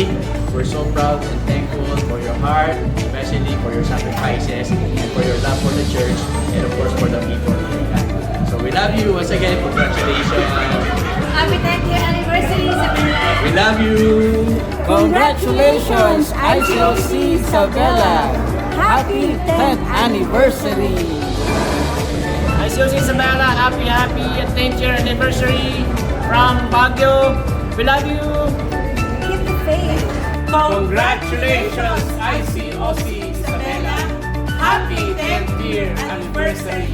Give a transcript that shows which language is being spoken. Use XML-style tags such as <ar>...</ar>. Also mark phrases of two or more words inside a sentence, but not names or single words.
<en>We're so proud and thankful for your heart, especially for your sacrifices and for your love for the church, and of course for the people here. So we love you once again. Congratulations. Happy 10th year anniversary Isabela. We love you. Congratulations, ICOC Isabela! Happy 10th anniversary! ICOC Isabela, happy 10th year anniversary from Baguio. We love you. Keep the faith. Congratulations, ICOC Isabela. Happy 10-year anniversary.</en>